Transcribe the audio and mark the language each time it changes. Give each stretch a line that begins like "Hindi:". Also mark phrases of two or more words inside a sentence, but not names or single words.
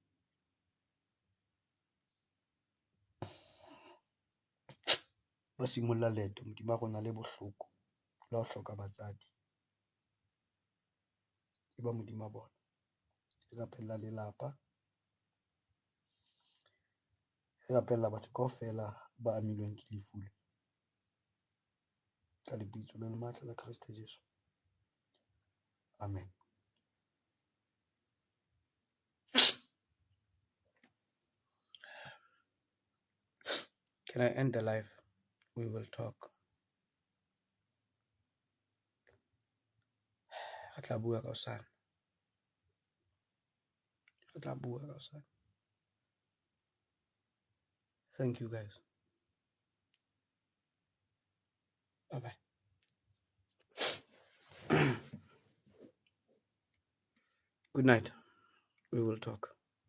Southern Sotho: Ba simolla leeto modimo a rona le bohloko la ho hloka batsadi. E ba modimo a bona. Re rapella lelapa. Re rapella batho kaofela ba amilweng ke lefu le. Ka lebitso le matla la Kriste Jesu.
English: Amen. Can I end the live? We will talk.
Southern Sotho: Re tla bua ka hosane. Re tla bua ka hosane.
English: Thank you, guys. Bye-bye. Good night. We will talk.